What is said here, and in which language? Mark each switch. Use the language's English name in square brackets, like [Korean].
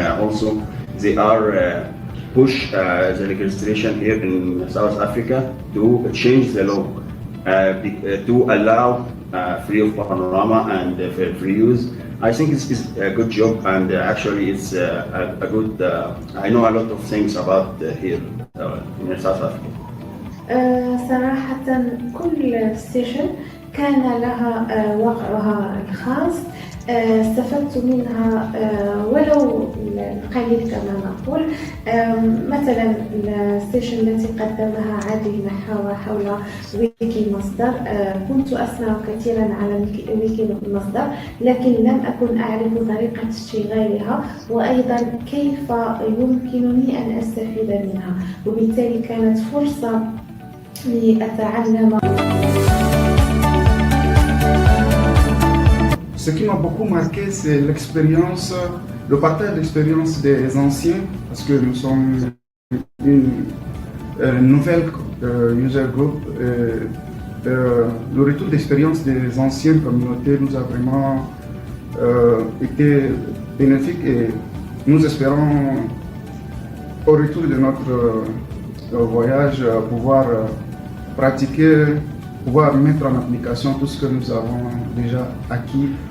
[English] Also, they are push the legislation here in South Africa to change the law to allow free of panorama and free use. I think it's a good job, and actually it's a good. I know a lot of things about here in South Africa. [Arabic] صراحة كل ستيشن كان لها وقعها الخاص. استفدت منها ولو القليل كما نقول. مثلا الستيشن التي قدمها عادل محاوى حول ويكي مصدر، كنت أسمع كثيرا على ويكي مصدر، لكن لم أكن أعرف طريقة اشتغالها وأيضا كيف يمكنني أن أستفيد منها، وبالتالي كانت فرصة لأتعلم. [French] Ce qui m'a beaucoup marqué, c'est l'expérience, le partage d'expérience des anciens, parce que nous sommes une nouvelle user group. Le retour d'expérience des anciennes communautés nous a vraiment été bénéfique, et nous espérons au retour de notre voyage pouvoir pratiquer, pouvoir mettre en application tout ce que nous avons déjà acquis.